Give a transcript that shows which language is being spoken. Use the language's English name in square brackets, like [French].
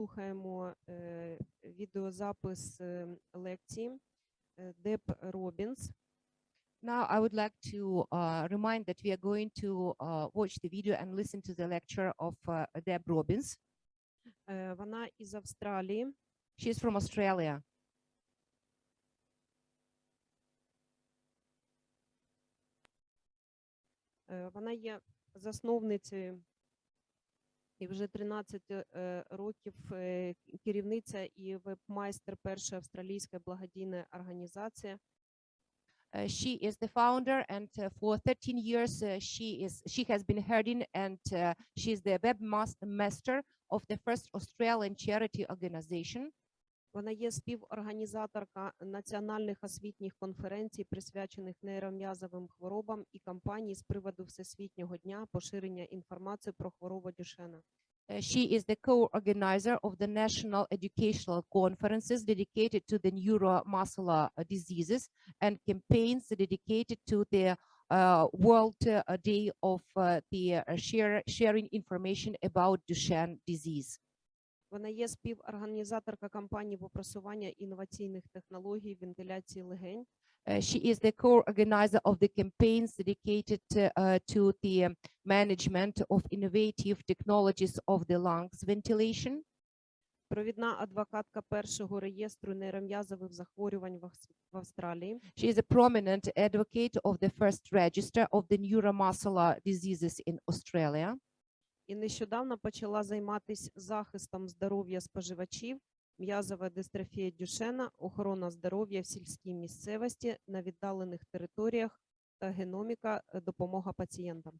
[Ukrainian] Слухаємо відеозапис лекції Деб Робінс. [English] Now I would like to remind that we are going to watch the video and listen to the lecture of Deb Robins. [Ukrainian] Вона із Австралії. [English] She is from Australia. [Ukrainian] Вона є засновницею і вже 13 років керівниця і веб-майстер першої австралійської благодійної організації. [English] She is the founder, and for 13 years she has been heading, and she is the webmaster of the first Australian charity organization. [Ukrainian] Вона є співорганізаторка національних освітніх конференцій, присвячених нейром'язовим хворобам і кампаній з приводу Всесвітнього дня поширення інформації про хворобу Дюшенна. [English] She is the co-organizer of the national educational conferences dedicated to the neuromuscular diseases and campaigns dedicated to the World Day of the sharing information about Duchenne disease. [Ukrainian] Вона є співорганізаторка кампанії по просування інноваційних технологій вентиляції легень. [English] She is the co-organizer of the campaigns dedicated to the management of innovative technologies of the lungs ventilation. [Ukrainian] Провідна адвокатка першого реєстру нейром'язових захворювань в Австралії. [English] She is a prominent advocate of the first register of the neuromuscular diseases in Australia. [Ukrainian] І нещодавно почала займатися захистом здоров'я споживачів, м'язова дистрофія Дюшенна, охорона здоров'я в сільській місцевості, на віддалених територіях та геноміка, допомога пацієнтам.